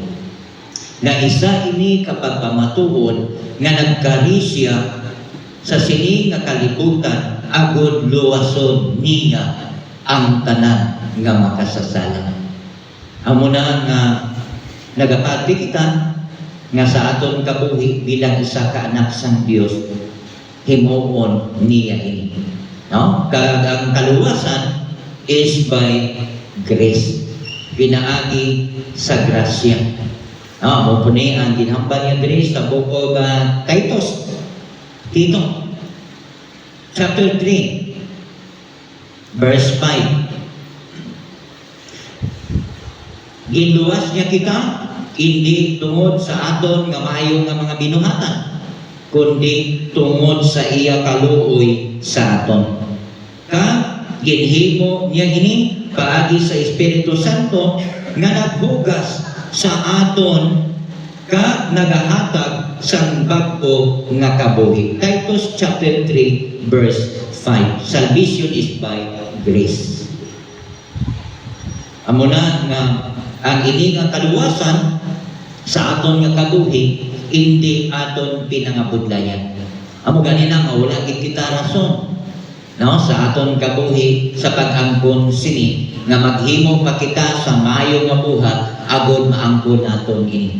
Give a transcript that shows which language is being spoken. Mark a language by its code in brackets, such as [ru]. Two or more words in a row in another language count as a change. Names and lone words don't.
[hil] Na isa ini kapag pamatuon nga nagkari siya sa sini nga kalibutan agud luwason niya ang tanan nga makasasala. Amo na nga nagapati kita nga sa aton kabuhi bilang isa ka anak sang Dios himuon niya ini. No? Ang kaluwasan [en] is by grace. [hil] Pinaagi sa grasya. No, mo puni ang ginhambal niya diri sa [en] book of Titus. Tito, chapter 3, verse 5. [hil] Ginluwas niya kita, hindi tungod sa aton nga maayo nga mga binuhatan, kundi tungod sa iya kaluoy sa aton. Ginhimo niya ini paagi sa Espiritu Santo nga naghugas sa aton ka nagahatag sang bag-o nga kabuhi. [en] Titus chapter 3 verse 5. Salvation is by grace. [hil] Amo na nga ang ini nga kaluwasan sa aton nga kabuhi hindi aton pinangabudlayan. Amo ganina nga wala gid kita rason no sa aton kabuhi sa pag-angkon sini nga maghimo pa kita sa maayo nga buhat agud maangkon naton ini.